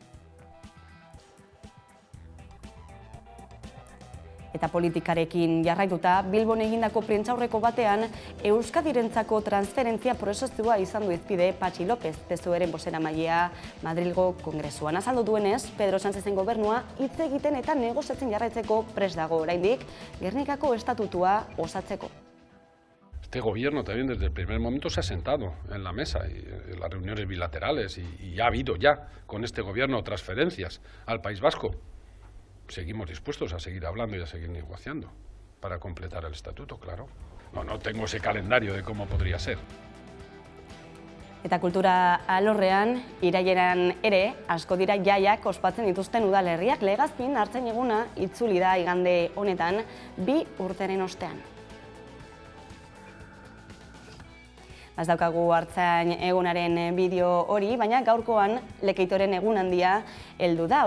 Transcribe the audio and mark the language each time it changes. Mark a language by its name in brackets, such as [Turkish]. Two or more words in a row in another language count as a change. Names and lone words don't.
[Basque] Eta politikarekin jarraituta, Bilbon egindako prentsaurreko batean Euskadirentzako transferentzia prozesua izan du hizpide Patxi López, PSOEren bozeramailea Madrilgo Kongresuan. Azaldu duenez, Pedro Sánchezen gobernua hitz egiten eta negoziatzen jarraitzeko prest dago oraindik Gernikako estatutua osatzeko. [Spanish] Este gobierno también desde el primer momento se ha sentado en la mesa y en las reuniones bilaterales y ha habido ya con este gobierno transferencias al País Vasco. Seguimos dispuestos a seguir hablando y a seguir negociando para completar el estatuto, claro. No tengo ese calendario de cómo podría ser. [Basque] Eta kultura alorrean, iraileran ere, asko dira jaiak ospatzen dituzten udalerriak Legazpin hartzen eguna itzuli da igande honetan 2 urteren ostean. Ez daukagu hartzain egunaren bideo hori, baina gaurkoan Lekeitoren egun handia heldu da.